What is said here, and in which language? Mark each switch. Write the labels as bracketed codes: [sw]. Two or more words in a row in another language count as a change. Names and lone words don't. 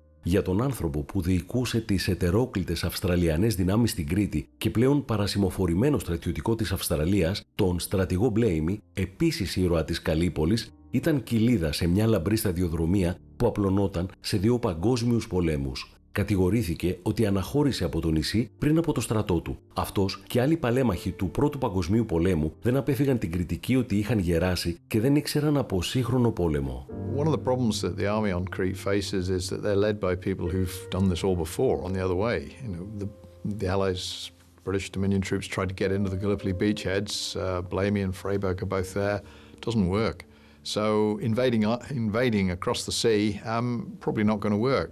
[el] Για τον άνθρωπο που διοικούσε τις ετερόκλητες Αυστραλιανές δυνάμεις στην Κρήτη και πλέον παρασημοφορημένο στρατιωτικό της Αυστραλίας, τον στρατηγό Μπλέιμι, επίσης ήρωα της Καλύπολης, ήταν κοιλίδα σε μια λαμπρή σταδιοδρομία που απλωνόταν σε 2 παγκόσμιους πολέμους. Κατηγορήθηκε ότι αναχώρησε από το νησί πριν από το στρατό του. Αυτός και άλλοι παλέμαχοι του Πρώτου Παγκοσμίου Πολέμου δεν απέφυγαν την κριτική ότι είχαν γεράσει και δεν ήξεραν από σύγχρονο πόλεμο. [en] One of the problems that the army on Crete faces is that they're led by people who've done this all before on the other way. You know, the Allies, British Dominion troops tried to get into the Gallipoli beachheads. Blamey and Freiburg are both there. It doesn't work. So invading across the sea, probably not going to work.